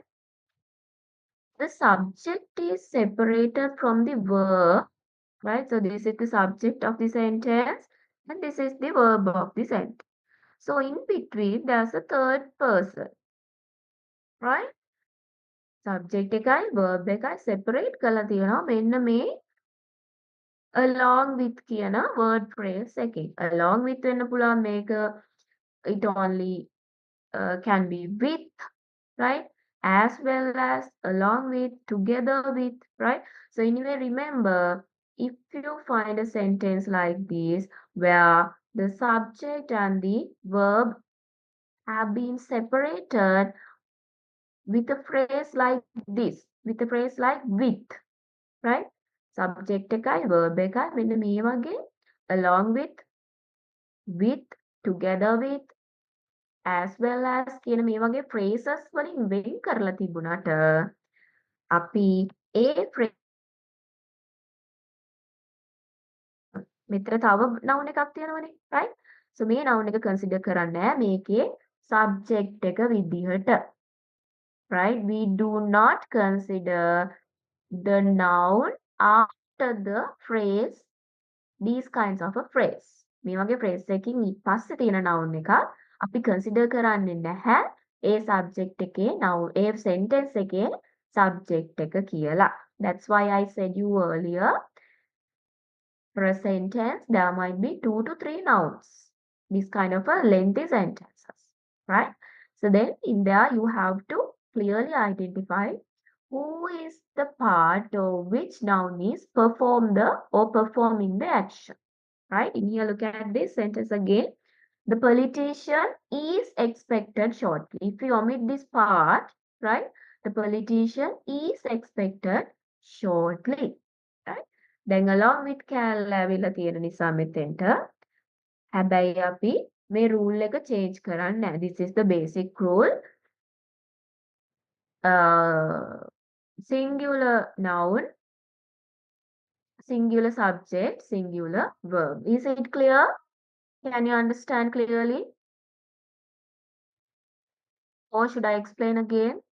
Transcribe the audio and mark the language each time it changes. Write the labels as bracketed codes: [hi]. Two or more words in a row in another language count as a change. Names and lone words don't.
[en] The subject is separated from the verb, right? So this is the subject of the sentence, and this is the verb of the sentence. So in between, there's a third person, right? [si] Subject එකයි verb එකයි separate කරලා තියෙනවා මෙන්න මේ [en] along with [si] කියන [en] word phrase [si] එකෙන්. [en] Along with [si] වෙන්න පුළුවන් මේක [en] it only can be with, right? As well as, along with, together with, right? So anyway, remember, if you find a sentence like this where the subject and the verb have been separated with a phrase like this, with a phrase like with, right? [si] Subject එකයි verb එකයි මෙන්න මේ වගේ [en] along with, together with, as well as [si] කියන මේ වගේ phrases වලින් වෙන් කරලා තිබුණාට අපි ඒ phrase මෙතන තව noun එකක් තියෙනවනේ, right? so මේ noun එක consider කරන්නේ නැහැ මේකේ subject එක විදිහට, [en] right? We do not consider the noun after the phrase, these kinds of a phrase. [si] මේ වගේ phrase එකකින් පස්සේ තියෙන noun එක අපි consider කරන්නේ නැහැ ඒ subject එකේ noun, ඒ sentence එකේ subject එක කියලා. [en] That's why I said you earlier, for a sentence, there might be 2 to 3 nouns. This kind of a lengthy sentences, right? So then in there you have to clearly identify who is the part or which noun is performing the action, right? In here, look at this sentence again. The politician is expected shortly. If we omit this part, right? The politician is expected shortly, right? [si] Then [en] along with [si] කෑල්ල ඇවිල්ලා තියෙන නිසා මෙතෙන්ට හැබැයි අපි මේ rule එක change කරන්නේ නැහැ. [en] This is the basic rule. Singular noun, singular subject, singular verb. Is it clear? Can you understand clearly? Or should I explain again?